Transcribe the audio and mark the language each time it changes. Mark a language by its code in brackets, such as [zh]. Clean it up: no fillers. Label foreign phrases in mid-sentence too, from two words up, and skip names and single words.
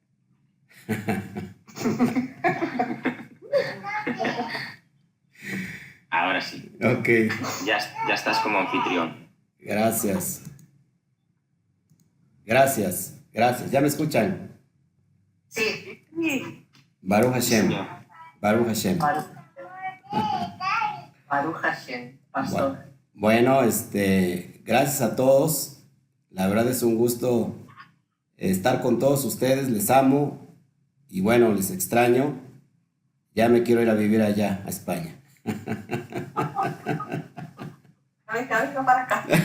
[es] Ahora sí. Ok. Ya estás como anfitrión. Gracias. Gracias. Gracias. ¿Ya me escuchan? Sí. [he] ברוך השם. [es] Señor. [he] ברוך השם. ברוך השם, [es] pastor. Bueno, gracias a todos. La verdad es un gusto estar con todos ustedes. Les amo y bueno, les extraño. Ya me quiero ir a vivir allá, a España. Venga para acá.